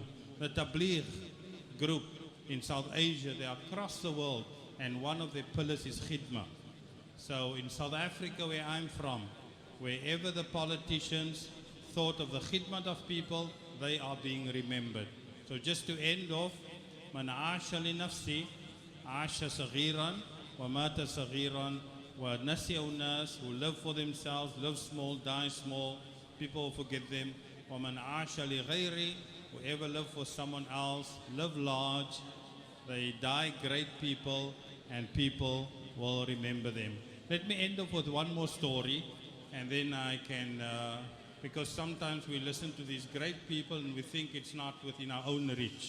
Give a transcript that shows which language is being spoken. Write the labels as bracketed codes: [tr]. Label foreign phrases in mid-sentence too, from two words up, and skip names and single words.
[en] The Tabligh group in South Asia, they are across the world, and one of their pillars is Khidmah. So in South Africa, where I'm from, wherever the politicians thought of the khidmat of people, they are being remembered. So just to end off, [ar] من عاش لنفسه، عاش صغيرا, ومات صغيرا، ونسيه الناس, [en] who live for themselves, live small, die small, people forget them. [ar] ومن عاش لغيره, [en] whoever live for someone else, live large, they die great people, and people will remember them. Let me end off with one more story, and then I can, because sometimes we listen to these great people and we think it's not within our own reach.